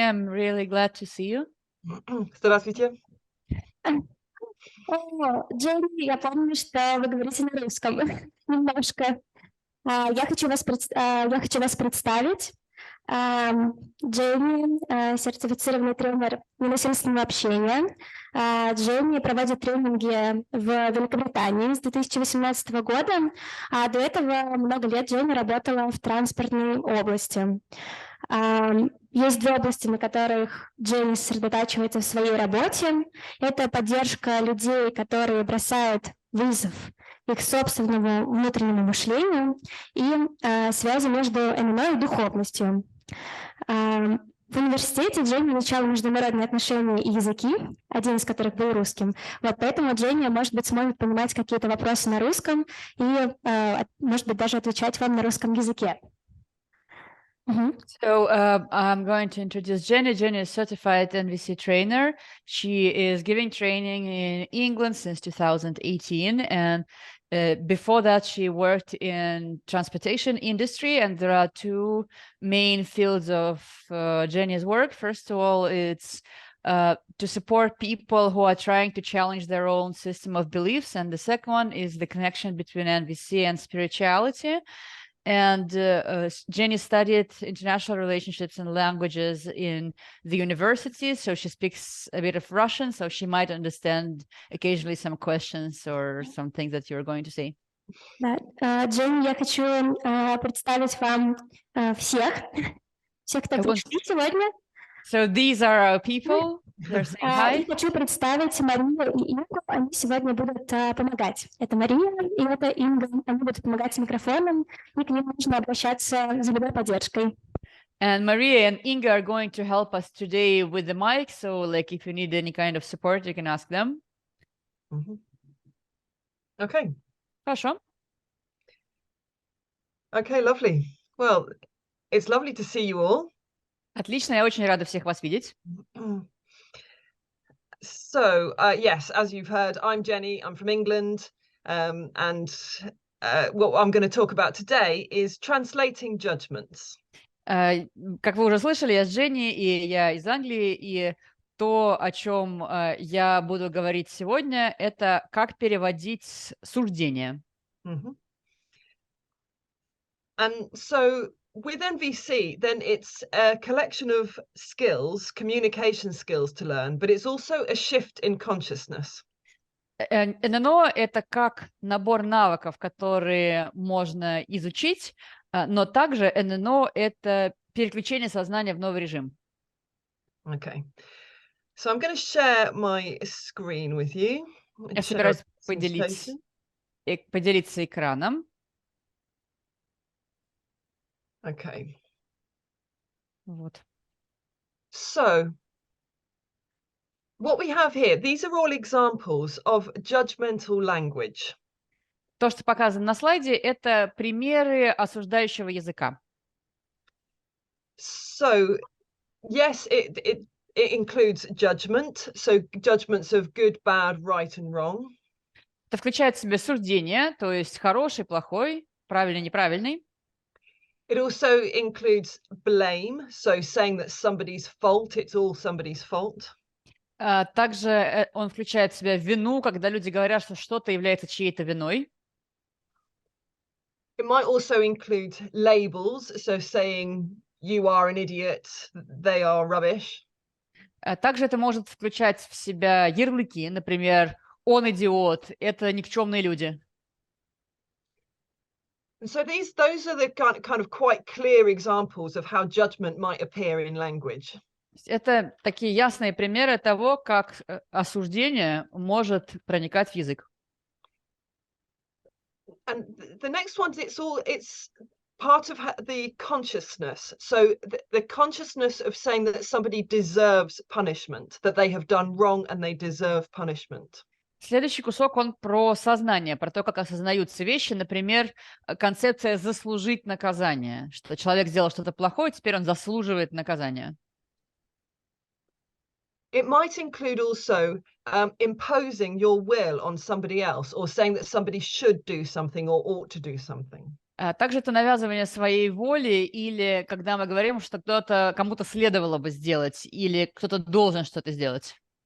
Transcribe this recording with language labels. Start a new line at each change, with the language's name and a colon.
English: I'm really glad to see you.
Russian: Здравствуйте. Дженни, я помню, что вы говорите на русском немножко. Я хочу вас представить. Дженни, сертифицированный тренер ненасильственного общения. Дженни проводит тренинги в Великобритании с 2018 года, а до этого много лет Дженни работала в транспортной области. Есть две области, на которых Дженни сосредотачивается в своей работе. Это поддержка людей, которые бросают вызов их собственному внутреннему мышлению и связи между ННО и духовностью. В университете Дженни изучала международные отношения и языки, один из которых был русским. Вот поэтому Дженни, может быть, сможет понимать какие-то вопросы на русском и, может быть, даже отвечать вам на русском языке.
English: So I'm going to introduce Jenny. Jenny is a certified NVC trainer. She is giving training in England since 2018. And before that, she worked in transportation industry. And there are two main fields of Jenny's work. First of all, it's to support people who are trying to challenge their own system of beliefs. And the second one is the connection between NVC and spirituality. And Jenny studied international relationships and languages in the university, so she speaks a bit of Russian, so she might understand occasionally some questions or some things that you're going to say.
Russian: Да. Дженни, я хочу представить вам всех, кто пришли сегодня.
English: So these are our people. They're saying hi.
Russian: Я хочу представить Марию и Ингу. Они сегодня будут помогать. Это Мария и это Инга. Они будут помогать с микрофоном, и к ним нужно обращаться за любой поддержкой.
English: And Maria and Inga are going to help us today with the mic. So, like, if you need any kind of support, you can ask them. Okay.
Russian: Хорошо.
English: Okay, lovely. Well, it's lovely to see you all.
Russian: Отлично, я очень рада всех вас видеть.
English: So, yes, as you've heard, I'm Jenny, I'm from England, and what I'm going to talk about today is translating judgements.
Russian: Как вы уже слышали, я с Дженни, и я из Англии, и то, о чем я буду говорить сегодня, это как переводить суждения.
English: And so with NVC, then it's a collection of skills, communication skills to learn, but it's also a shift in consciousness.
Russian: ННО — это как набор навыков, которые можно изучить, но также ННО — это переключение сознания в новый режим.
English: Okay. So I'm going to share my screen with you.
Russian: Я собираюсь поделиться экраном.
English: Okay.
Russian: Вот.
English: So, what we have here, these are all examples of judgmental language.
Russian: То, что показано на слайде, это примеры осуждающего языка.
English: So, yes, it includes judgment, so judgments of good, bad, right and wrong.
Russian: Это включает в себя суждение, то есть хороший, плохой, правильный, неправильный.
English: It also includes blame, so saying that somebody's fault, it's all somebody's fault.
Russian: Также он включает в себя вину, когда люди говорят, что что-то является чьей-то виной.
English: It might also include labels, so saying you are an idiot, they are rubbish.
Russian: Также это может включать в себя ярлыки, например, он идиот, это никчемные люди.
English: So those are the kind of quite clear examples of how judgment might appear in language.
Russian: Это такие ясные примеры того, как осуждение может проникать в язык.
English: And the next one, it's part of the consciousness. So the consciousness of saying that somebody deserves punishment, that they have done wrong and they deserve punishment.
Russian: Следующий кусок, он про сознание, про то, как осознаются вещи. Например, концепция «заслужить наказание», что человек сделал что-то плохое, теперь он заслуживает наказания.
English: It might include also imposing your will on somebody else or saying that somebody should do something or ought to do something.
Russian: Также это навязывание своей воли или когда мы говорим, что кто-то кому-то следовало бы сделать или кто-то должен что-то сделать.